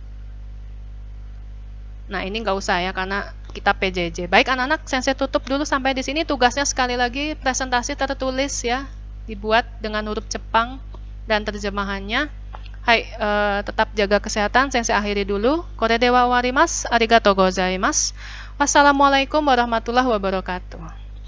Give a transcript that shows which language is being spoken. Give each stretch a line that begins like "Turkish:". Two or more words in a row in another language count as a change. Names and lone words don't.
Indonesian: Nah, ini nggak usah ya, karena kita PJJ. Baik anak-anak, sensei tutup dulu sampai di sini. Tugasnya sekali lagi presentasi tertulis ya, dibuat dengan huruf Jepang dan terjemahannya. Hai, tetap jaga kesehatan. Sensei akhiri dulu.
Japanese: これでは終わります。ありがとうございます.
Arabic: والسلام عليكم ورحمة الله وبركاته.